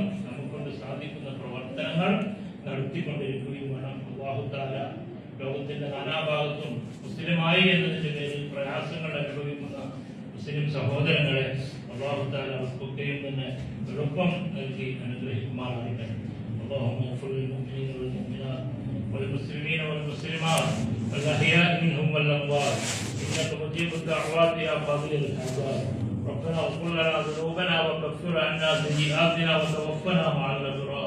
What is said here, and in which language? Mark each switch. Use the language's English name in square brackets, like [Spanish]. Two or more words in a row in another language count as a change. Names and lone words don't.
[Malayalam] നമുക്കൊണ്ട് സാധിക്കുന്ന പ്രവർത്തനങ്ങൾ നടത്തിക്കൊണ്ടിരിക്കുകയും വേണം. [Arabic] الله تعالى [Malayalam] ലോകത്തിന്റെ നാനാഭാഗത്തും മുസ്ലിമായി എന്നതിന്റെ പേരിൽ പ്രയാസങ്ങൾ അനുഭവിക്കുന്ന മുസ്ലിം സഹോദരങ്ങളെ [Arabic] الله تعالى [Malayalam] അവർക്കൊക്കെയും തന്നെ എളുപ്പം നൽകി അനുഗ്രഹിക്കുമാറാകട്ടെ. [Arabic] اللهم اغفر للمؤمنين والمؤمنات والمسلمين والمسلمات والأحياء منهم والأموات إنك مجيب الدعوات يا قاضي الحاجات. ربنا اغفر لنا ذنوبنا وكفر عنا سيئاتنا وتوفنا مع الأبرار.